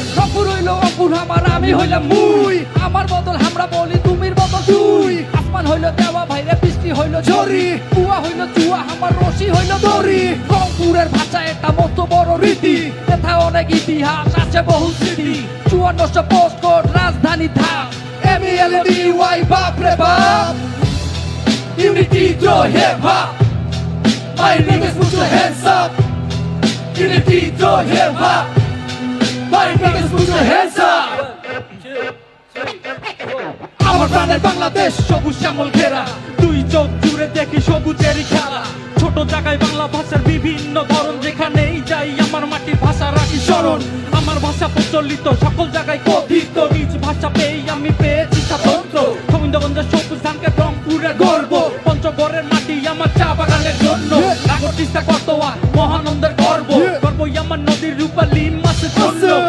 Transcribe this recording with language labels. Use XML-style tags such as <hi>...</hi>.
<bn>রংপুর হইল রংপুর আমার, আমি হইলাম মুই, আমার বদল আমরা বলি তুমির বদল তুই, আসমান হইল দেওয়া ভাইরে বৃষ্টি হইল ঝরি, কুয়া হইল চুয়া আমার রশি হইল দড়ি। রংপুরের ভাষা এটা মস্ত বড় রীতি, এথা অনেক ইতিহাস আছে বহু স্মৃতি, 5400 পোস্টকোড রাজধানী ধাপ, MELDY বাপ রে বাপ।</bn> <en>Unity throw hip hop, my niggas put your hands up. Unity throw hip hop, my niggas put your hands up.</en> <bn>আমার প্রাণের বাংলাদেশ সবুজ শ্যামল ঘেরা, দুই চোখ জুড়ে দেখি সবুজেরই খেলা, ছোট জায়গায় বাংলা ভাষার বিভিন্ন ধরন, যেখানেই যাই আমার মাটির ভাষা রাখি স্মরণ, আমার ভাষা প্রচলিত সকল জায়গায় কথিত, নিজ ভাষা পেয়ে আমি পেয়েছি স্বাতন্ত্র্য, গোবিন্দগঞ্জের সবুজ ধানকে রংপুরের গর্ব, পঞ্চগড়ের মাটি আমার চা বাগানের জন্য, নাগর তিস্তা কতোয়া মহানন্দের গর্ব, গর্বই আমার নদীর রূপালী মাছের জন্য,</bn>